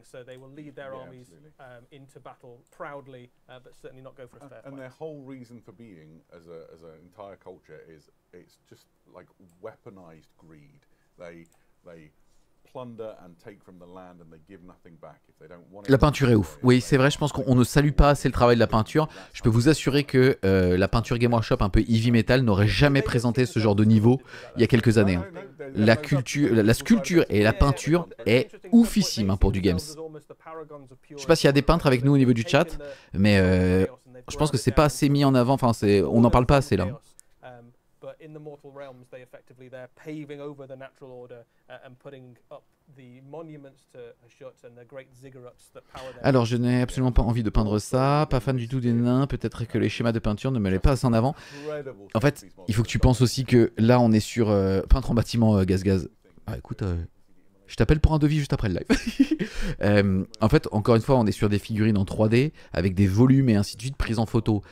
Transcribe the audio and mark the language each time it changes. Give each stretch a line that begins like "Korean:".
English: So they will lead their armies into battle proudly, but certainly not go for a fair fight. And their whole reason for being as an entire culture is it's just like weaponized greed. They plunder and take from the land and they give nothing back if they don't want it.
French: La peinture est ouf. Oui, c'est vrai, je pense qu'on ne salue pas assez le travail de la peinture. Je peux vous assurer que la peinture Game Workshop un peu heavy metal n'aurait jamais présenté ce genre de niveau il y a quelques années. Hein. La sculpture et la peinture est oufissime hein, pour du Games. Je sais pas s'il y a des peintres avec nous au niveau du chat, mais je pense que c'est pas assez mis en avant, enfin on n'en parle pas assez là.
English: in the Mortal Realms, they're paving over the natural order and putting up the monuments to Hashut and the great ziggurats that power them.
French: Alors, je n'ai absolument pas envie de peindre ça, pas fan du tout des nains, peut-être que les schémas de peinture ne me les passent en avant. En fait, il faut que tu penses aussi que là, on est sur peintre en bâtiment gaz. Ah, écoute, je t'appelle pour un devis juste après le live. En fait, encore une fois, on est sur des figurines en 3D avec des volumes et ainsi de suite, prise en photo.